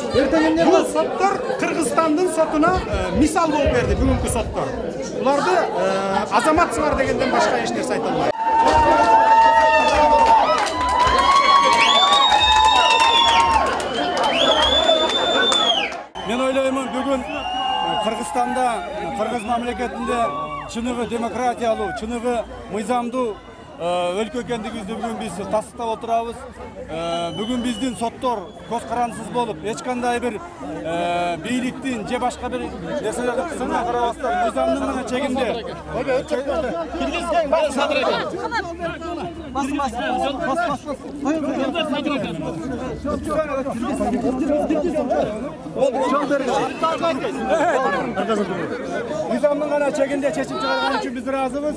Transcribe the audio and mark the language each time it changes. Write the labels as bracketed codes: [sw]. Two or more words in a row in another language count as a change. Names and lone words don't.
[ky] Бул соттор Кыргызстандын сотуна мисал болуп берди бүгүнкү соттор. Буларды азаматсыңар дегенден башка эч нерсе айта албайм. Мен ойлаймын, бүгін Кыргызстанда, Кыргыз мамлекетинде чыныгы демократиялуу, чыныгы мыйзамдуу өлкө экендигибизди бүгүн биз тастыктап отурабыз. Бүгүн биздин соттор көз карандысыз болуп, эч кандай бир бийликтин же башка бир нерселерди кысымына карабастан мыйзамдын гана чегинде мыйзамдын гана чегинде чечим чыгарган үчүн биз ыраазыбыз.